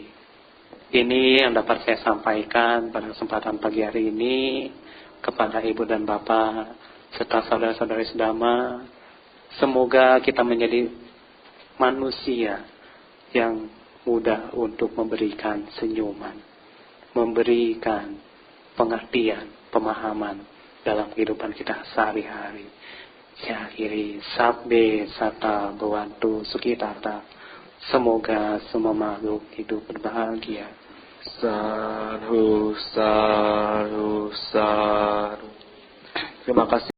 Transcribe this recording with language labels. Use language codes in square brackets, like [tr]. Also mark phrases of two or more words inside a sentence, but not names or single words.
[id] Ini yang dapat saya sampaikan pada kesempatan pagi hari ini kepada ibu dan bapak serta saudara-saudari sedama. Semoga kita menjadi manusia yang mudah untuk memberikan senyuman, memberikan pengertian, pemahaman dalam kehidupan kita sehari-hari. Ya akhiri [pi] sabbe sata bawantu sukitata. [id] Semoga semua makhluk hidup berbahagia. [pi] Sadhu, sadhu, sadhu. [id] Terima kasih.